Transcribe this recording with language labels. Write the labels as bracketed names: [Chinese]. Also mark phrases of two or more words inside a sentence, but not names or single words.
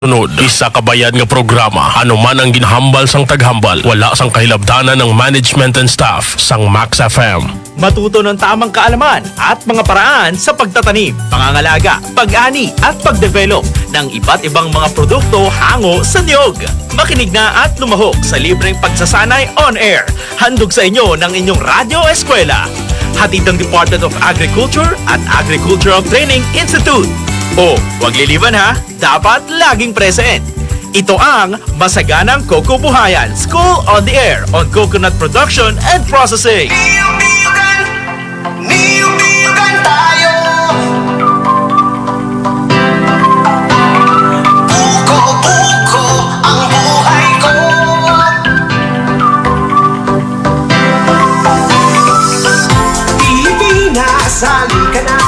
[Hiligaynon] Sunod, isa kabayan nga programa, ano man ang ginhambal sang taghambal, wala sang kahilabdanan ng [English] management and staff [Hiligaynon] sang Max FM. [Filipino] Matuto ng tamang kaalaman at mga paraan sa pagtatanim, pangangalaga, pag-ani at pagdevelop ng iba't ibang mga produkto hango sa niyog. Makinig na at lumahok sa libreng pagsasanay [English] on air. [Filipino] Handog sa inyo ng inyong Radyo Eskwela. Hatid ng Department of Agriculture at Agricultural Training Institute. O, huwag liliban ha, dapat laging present. Ito ang Masaganang Coco Buhayan, School on the Air on Coconut Production and Processing. Niyog-niyogan tayo. Buko-buko ang buhay ko. Pilipinas, halika na.